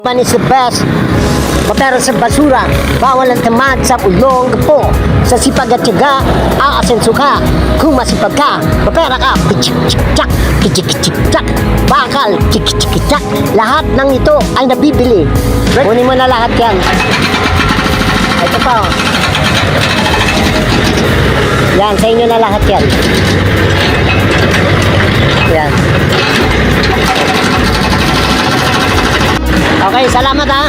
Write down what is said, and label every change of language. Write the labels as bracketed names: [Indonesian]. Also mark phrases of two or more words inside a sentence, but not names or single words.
[English] Man is the best. [Filipino] Mapera sa basura, bawal ang tamad sa ulong po. Sa sipag at tiyaga, aasenso ka. Kung masipag ka, mapera ka. Kichik-chik-chak, kichik-chik-chak, bakal, kichik-chik-chak. Lahat ng ito ay nabibili. Kunin mo na lahat yan. Ito pa oh. Yan, sa inyo na lahat yan. Yan. Okay, salamat ha.